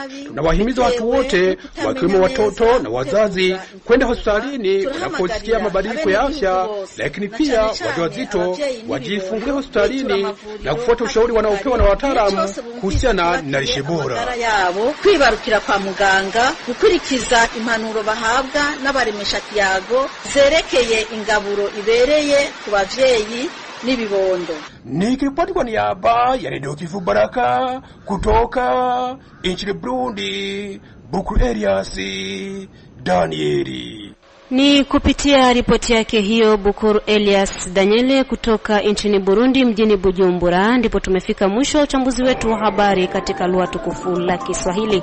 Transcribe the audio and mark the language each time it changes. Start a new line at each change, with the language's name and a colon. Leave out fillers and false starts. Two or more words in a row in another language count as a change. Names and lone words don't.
Swahili: Tunawahimiza watu wote, wakiwemo watoto na wazazi, kwenda hospitalini wanaposikia mabadiliko ya afya, lakini pia wajawazito wajifungue hospitalini na kufuata ushauri wanaopewa na wataalamu kuhusiana na lishe bora.
Rundi: Kwibarukira kwa muganga, gukurikiza impanuro bahabwa n'abaremesha kiyago zerekeye ingaburo ibereye ku bavyeyi n'ibibondo.
Swahili: Nikiripoti kwa niaba ya Radio Kivu Baraka kutoka nchini Burundi, Bukuru Elias Danieli. Ni kupitia ripoti yake hiyo Bukuru Elias Daniele kutoka nchini Burundi mjini Bujumbura ndipo tumefika mwisho uchambuzi wetu wa habari katika lugha tukufu la Kiswahili.